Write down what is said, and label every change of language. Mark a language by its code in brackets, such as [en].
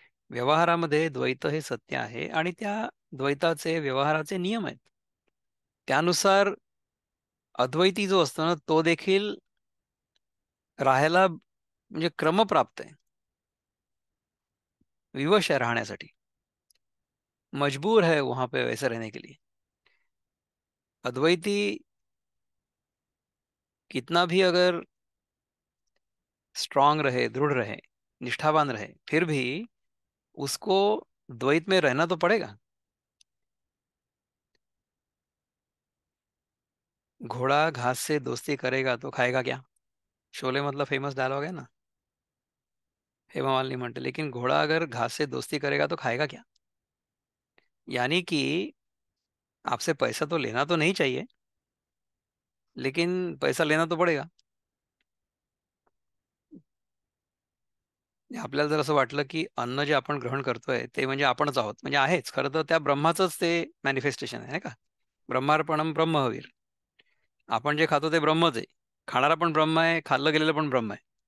[mr] व्यवहारामध्ये द्वैत हे सत्य आहे आणि त्या द्वैताचे व्यवहाराचे नियम आहेत. त्यानुसार अद्वैती जो असतो ना तो देखील राहायला म्हणजे क्रमप्राप्त आहे. विवश आहे राहण्यासाठी. [hi] मजबूर है वहां पे वैसे रहने के लिए. अद्वैती कितना भी अगर स्ट्रांग रहे, दृढ़ रहे, निष्ठावान रहे, फिर भी उसको द्वैत में रहना तो पड़ेगा. घोड़ा घास से दोस्ती करेगा तो खाएगा क्या? शोले मतलब फेमस डायलॉग है ना. [mr] हेमा मालिनी म्हणते, [hi] लेकिन घोड़ा अगर घास से दोस्ती करेगा तो खाएगा क्या? यानी कि आपसे पैसा तो लेना तो नहीं चाहिए, लेकिन पैसा लेना तो पडेगा. [mr] आपल्याला जर असं वाटलं की अन्न जे आपण ग्रहण करतोय ते म्हणजे आपणच आहोत, म्हणजे आहेच खरं तर त्या ब्रह्माचंच ते मॅनिफेस्टेशन आहे नाही का. ब्रह्मार्पणम ब्रह्महवीर. आपण जे खातो ते ब्रह्मच आहे. खाणारा पण ब्रह्म आहे, खाल्लं गेलेलं पण ब्रह्म आहे.